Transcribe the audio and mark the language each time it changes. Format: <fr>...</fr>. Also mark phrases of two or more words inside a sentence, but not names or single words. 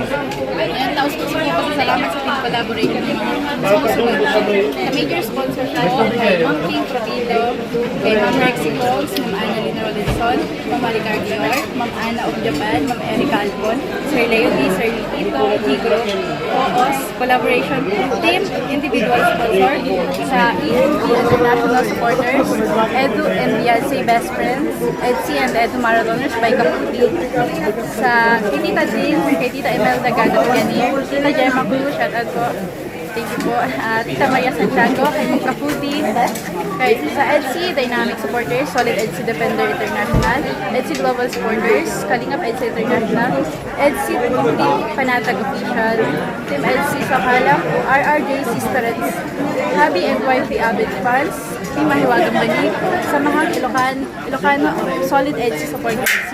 <tl>Ayan, taos po sa mga pasasalamat sa</tl> <en>team collaboration</en> <tl>ng mga sa major sponsor siya kay Ma'am Pink Provido, kay Ma'am Rexy Coles, Ma'am Annalyn Rodinson, Ma'am Maricar Dior, Ma'am Anna of Japan, Ma'am Erica Alpon, Sir Leo D, Sir Tito, Tigro, OOS,</tl> <en>collaboration team, individual sponsor</en> <tl>sa ENG International Supporters, Edu and Beyonce Best Friends, EDSI and Edu Marathoners by Kaputi, sa kay Tita Jean, kay Tita Imelda Gano Ganir, Tita Gemma Cruz,</tl> <en>shout out</en> <tl>po.</tl> <en>Thank you po.</en> <tl>Tita Maria Santiago, kay Kaputi, kay sa EDSI, Dynamic Supporters, Solid EDSI Defender International, EDSI Global Supporters, Kalingap EDSI International, EDSI Team Panatag Official, Team EDSI Sakalam, RRJ Sisterets, Habi and Wifey Abid Fans, Team Mahiwagang Bani, Samahang Ilocano, Solid EDSI Supporters,</tl>